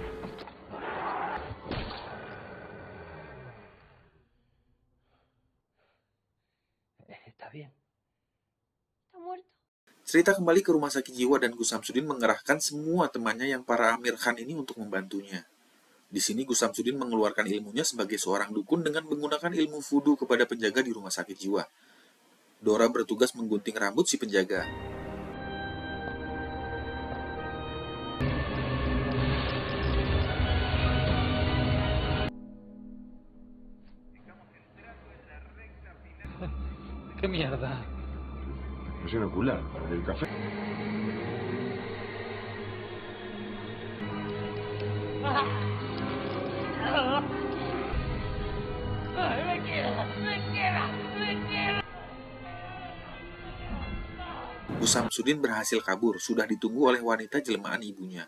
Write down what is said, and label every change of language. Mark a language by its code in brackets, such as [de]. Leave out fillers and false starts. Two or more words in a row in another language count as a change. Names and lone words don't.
[id] Cerita kembali ke rumah sakit jiwa dan Gus Samsudin mengerahkan semua temannya yang para Amir Khan ini untuk membantunya. Di sini Gus Samsudin mengeluarkan ilmunya sebagai seorang dukun dengan menggunakan ilmu vudu kepada penjaga di rumah sakit jiwa. Dora bertugas menggunting rambut si penjaga. [es] ¿Qué mierda? Es inocular, el café. [id] Gus Samsudin berhasil kabur, sudah ditunggu oleh wanita jelmaan ibunya.